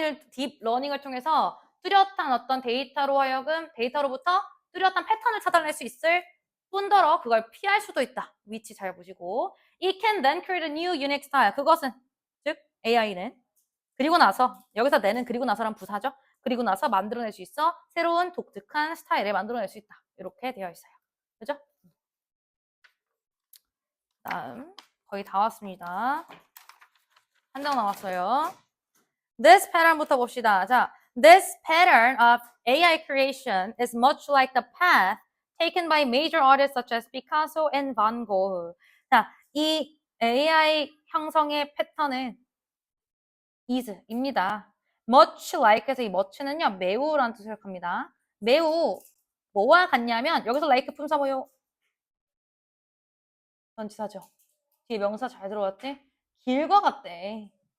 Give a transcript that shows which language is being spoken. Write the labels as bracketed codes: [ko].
[ko] 딥러닝을 통해서 뚜렷한 어떤 데이터로 하여금 데이터로부터 뚜렷한 패턴을 찾아낼 수 있을 뿐더러 그걸 피할 수도 있다. 위치 잘 보시고 [en] It can then create a new unique style. [ko] 그것은 즉 AI는 그리고 나서 여기서 내는 그리고 나서란 부사죠. 그리고 나서 만들어낼 수 있어 새로운 독특한 스타일을 만들어낼 수 있다. 이렇게 되어 있어요. 그죠? 다음 거의 다 왔습니다. 한 장 남았어요. This pattern부터 봅시다. [en] 자, this pattern of AI creation is much like the path taken by major artists such as Picasso and Van Gogh. [ko] 자, 이 AI 형성의 패턴은 is입니다. much like에서 이 much는요, 매우라는 뜻을 합니다. 매우 뭐와 같냐면 여기서 like 품사 뭐요? 전치사죠. 뒤에 명사 잘 들어왔지? 길과 같대.